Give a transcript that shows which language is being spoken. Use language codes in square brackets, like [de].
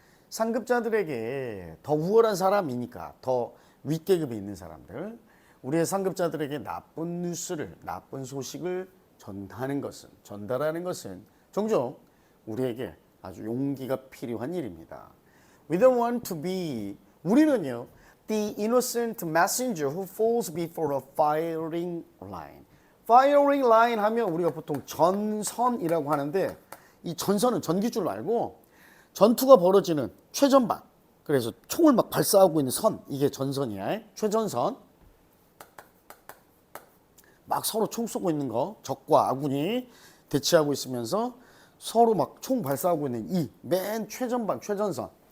[ko] 상급자들에게 더 우월한 사람이니까 더 윗계급에 있는 사람들. 우리의 상급자들에게 나쁜 뉴스를, 나쁜 소식을 전달하는 것은 종종 우리에게 아주 용기가 필요한 일입니다. [en] We don't want to be, [ko] 우리는요, [en] the innocent messenger who falls before a firing line. [ko] firing line 하면 우리가 보통 전선이라고 하는데 이 전선은 전기줄 말고 전투가 벌어지는 최전방. 그래서 총을 막 발사하고 있는 선, 이게 전선이야. 최전선. 막 서로 총 쏘고 있는 거, 적과 아군이 대치하고 있으면서 서로 막 총 발사하고 있는 이 맨 최전방, 최전선.